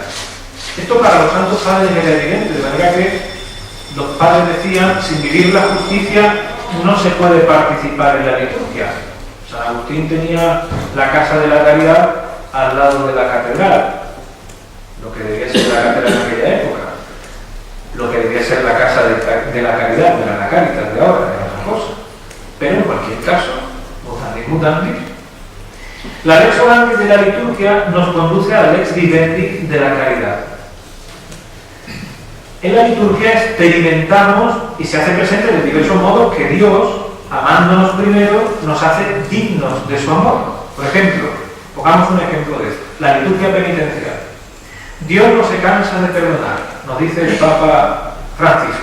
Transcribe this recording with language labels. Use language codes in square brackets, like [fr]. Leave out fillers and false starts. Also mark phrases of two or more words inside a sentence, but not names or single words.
[es] Esto para los santos padres era evidente, de manera que los padres decían, sin vivir la justicia no se puede participar en la liturgia. San Agustín tenía la casa de la caridad al lado de la catedral, lo que debía ser la catedral en aquella época, lo que debía ser la casa de la caridad, de la Caritas de ahora, era otra cosa. Pero en cualquier caso, [la] mutandis mutandis, [es] la [la] lex orandis [es] de la liturgia nos conduce a la [la] lex vivendi [es] de la caridad. En la liturgia experimentamos y se hace presente de diversos modos que Dios, amándonos primero, nos hace dignos de su amor. Por ejemplo, pongamos un ejemplo de esto, la liturgia penitencial. Dios no se cansa de perdonar, nos dice el Papa Francisco.